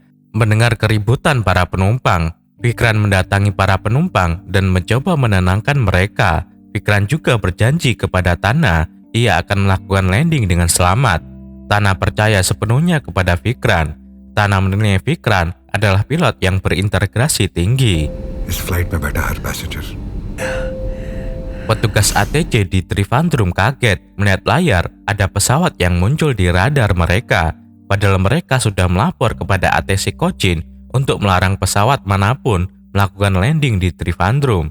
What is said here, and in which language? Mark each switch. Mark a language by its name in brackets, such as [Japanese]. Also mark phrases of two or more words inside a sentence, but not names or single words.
[Indonesian] Mendengar keributan para penumpang, Fikran mendatangi para penumpang dan mencoba menenangkan mereka. Fikran juga berjanji kepada Tana ia akan melakukan landing dengan selamat. Tana percaya sepenuhnya kepada Fikran. Tana menilai Fikran adalah pilot yang berintegrasi tinggi. [English] This flight [Hindi] में बैठा हर passenger. [Indonesian] Petugas ATC di Trivandrum kaget melihat layar ada pesawat yang muncul di radar mereka. Padahal mereka sudah melapor kepada ATC Cochin untuk melarang pesawat manapun melakukan landing di Trivandrum.